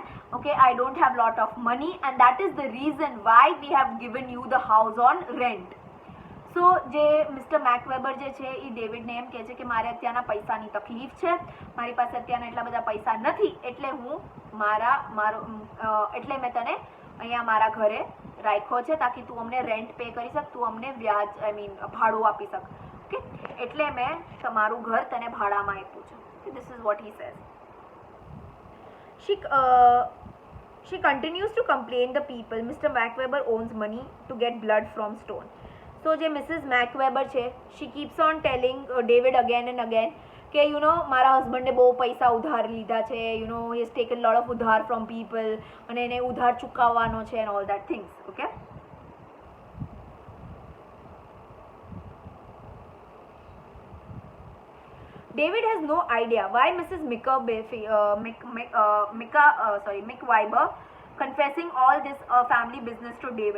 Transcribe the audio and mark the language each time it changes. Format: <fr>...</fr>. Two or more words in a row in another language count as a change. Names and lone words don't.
<en>Okay, I don't have lot of money, and that is the reason why we have given you the house on rent.</en> <gu>સો જે મિસ્ટર મેકવેબર જે છે એ ડેવિડને એમ કહે છે કે મારે અત્યારના પૈસાની તકલીફ છે, મારી પાસે અત્યારના એટલા બધા પૈસા નથી, એટલે એટલે મેં તને અહીંયા મારા ઘરે રાખ્યો છે તાકી તું અમને</gu> <en>rent pay</en> <gu>કરી શક, તું અમને વ્યાજ ભાડું આપી શક. ઓકે, એટલે મેં તમારું ઘર તને ભાડામાં આપ્યું છે.</gu> <en>this is what he says. She continues to complain the people Mr. MacWeber owns money to get blood from stone.</en> <gu>So જે મિસિસ મેકવેબર છે,</gu> <en>she keeps on telling David again and again</en> <gu>કે મારા હસબન્ડે બહુ પૈસા ઉધાર લીધા છે,</gu> <en>he has taken lot of ઉધાર from people</en> <gu>અને એને ઉધાર ચૂકવવાનો છે</gu> <en>and all that things. Okay, David has no idea why Mrs. MacWeber confessing all this family business to David.</en>